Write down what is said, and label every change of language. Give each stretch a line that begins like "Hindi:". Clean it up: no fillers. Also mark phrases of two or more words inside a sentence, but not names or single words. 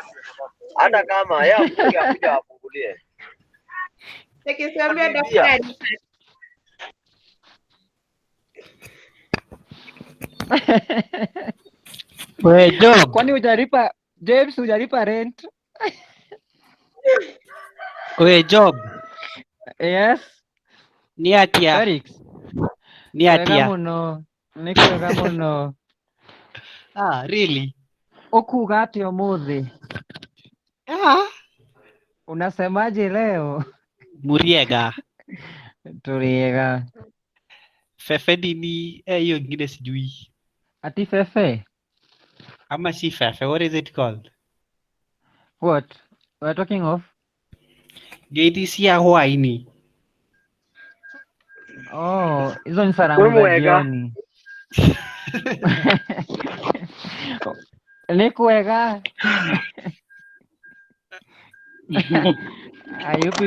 Swahili: Hata kama yeye akuja afungulie. Nikisimamia daftari. We Job. Kwani hujalipa James, hujalipa rent? We Job.
English: Yes.
Kikuyu: Ni atia. Felix. Ni atia. Kwega muno. Ni kwega muno.
English: Ah, really?
Kikuyu: Ukuga atĩa ũmũthĩ?
Swahili: Unasemaje leo?
Kikuyu: Muriega. Turiega.
Swahili: Fefe nini? Hiyo ingine sijui. Ati fefe? Ama si fefe,
English: what is it called? What? We're talking of?
Swahili: Gate si ya Hawaii. Oh, hizo ni salamu za jioni.
Kikuyu: Ni kwega.
English: You